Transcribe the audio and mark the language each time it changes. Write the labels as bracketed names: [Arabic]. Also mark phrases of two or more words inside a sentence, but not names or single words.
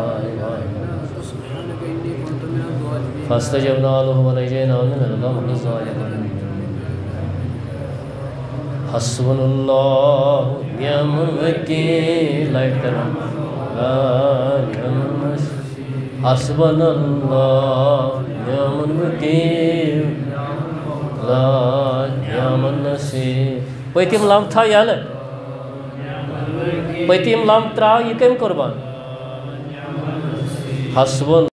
[Arabic] فاستجبنا له ونجيناه من القوم الظالمين حسبنا الله ونعم الوكيل حسبنا الله ونعم الوكيل لا نعم النصير [Kashmiri] پٔتِم لَمب تھاو یَلہٕ پٔتِم لَمب ترٛاو یہِ کٔمۍ قۄربان حسبنا